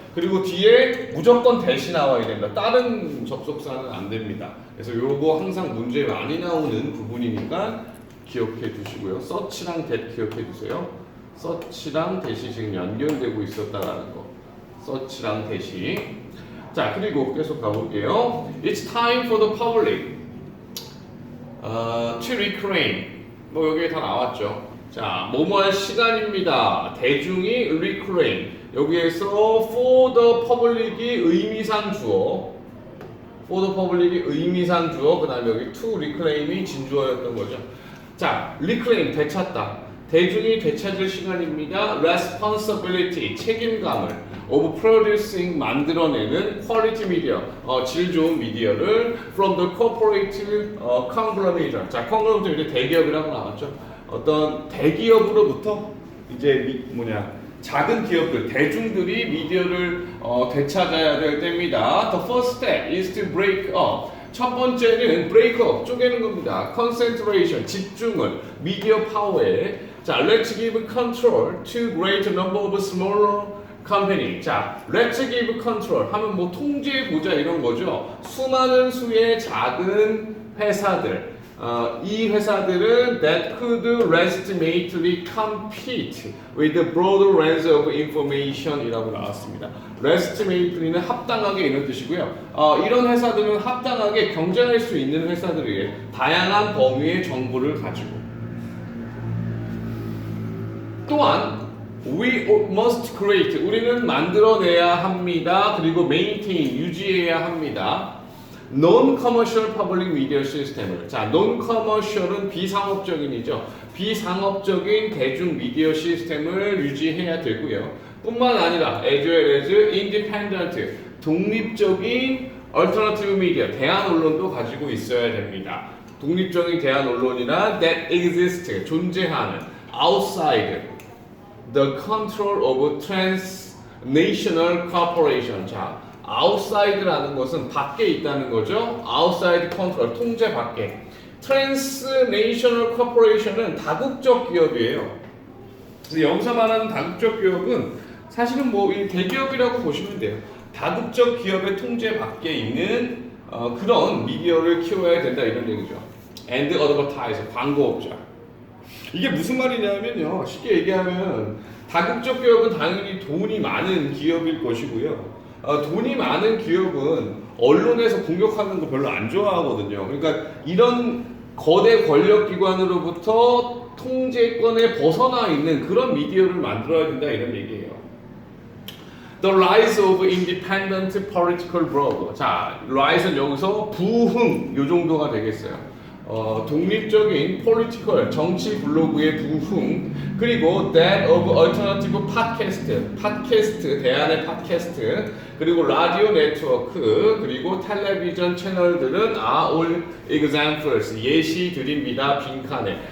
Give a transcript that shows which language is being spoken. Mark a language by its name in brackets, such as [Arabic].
[Korean] 그리고 뒤에 무조건 대시 나와야 된다. 다른 접속사는 안 됩니다. 그래서 요거 항상 문제에 많이 나오는 부분이니까 기억해 두시고요. 서치랑 that 기억해 두세요. 서치랑 that이 지금 연결되고 있었다라는 거. 서치랑 that이. 자, 그리고 계속 가볼게요. [English] It's time for the public to reclaim. [Korean] 뭐 여기에 다 나왔죠. 자, 뭐뭐할 시간입니다. 대중이 reclaim. 여기에서 [English] for the public [Korean] 이 의미상 주어. [English] for the public [Korean] 이 의미상 주어. 그 다음에 여기 [English] to reclaim [Korean] 이 진주어였던 거죠. 자, reclaim 되찾다. 대중이 되찾을 시간입니다. [English] responsibility [Korean] 책임감을 [English] of producing [Korean] 만들어내는 [English] quality media [Korean] 질 좋은 미디어를 [English] from the corporate conglomerate. [Korean] 자, conglomerate 이제 대기업이라고 나왔죠. 어떤 대기업으로부터 이제 작은 기업들, 대중들이 미디어를 되찾아야 될 때입니다. [English] The first step is to break up. [Korean] 첫 번째는 [English] break up, [Korean] 쪼개는 겁니다. concentration, 집중을, 미디어 파워에. [English] 자, let's give control to great number of smaller company. [Korean] 자, [English] let's give control [Korean] 하면 뭐 통제해보자 이런 거죠. 수많은 수의 작은 회사들. 이 회사들은 [English] that could legitimately compete with the broader range of information [Korean] 이라고 나왔습니다. legitimately는 합당하게 이런 뜻이고요. 이런 회사들은 합당하게 경쟁할 수 있는 회사들이에요. 다양한 범위의 정보를 가지고. 또한 [English] we must create [Korean] 우리는 만들어내야 합니다. 그리고 [English] maintain [Korean] 유지해야 합니다. [English] Non-commercial public media system을. [Korean] 자, non-commercial은 비상업적인이죠. 비상업적인 대중 미디어 시스템을 유지해야 되고요. 뿐만 아니라 [English] as well as independent [Korean] 독립적인 [English] alternative media [Korean] 대안 언론도 가지고 있어야 됩니다. 독립적인 대안 언론이란 [English] that exist [Korean] 존재하는 [English] outside the control of transnational corporation. [Korean] 자, outside라는 것은 밖에 있다는 거죠. [English] outside control, [Korean] 통제 밖에. transnational corporation은 다국적 기업이에요. 그래서 여기서 말하는 다국적 기업은 사실은 뭐 대기업이라고 보시면 돼요. 다국적 기업의 통제 밖에 있는 그런 미디어를 키워야 된다 이런 얘기죠. [English] and advertise, [Korean] 광고업자. 이게 무슨 말이냐면요. 쉽게 얘기하면 다국적 기업은 당연히 돈이 많은 기업일 것이고요. 돈이 많은 기업은 언론에서 공격하는 거 별로 안 좋아하거든요. 그러니까 이런 거대 권력기관으로부터 통제권에 벗어나 있는 그런 미디어를 만들어야 된다 이런 얘기예요. [English] The rise of independent political blog. [Korean] 자, rise는 여기서 부흥 요 정도가 되겠어요. 독립적인 political 정치 블로그의 부흥 그리고 [English] that of alternative podcast [Korean] 팟캐스트 대안의 팟캐스트 그리고 라디오 네트워크 그리고 텔레비전 채널들은 [English] are all examples [Korean] 예시들입니다. 빈칸에.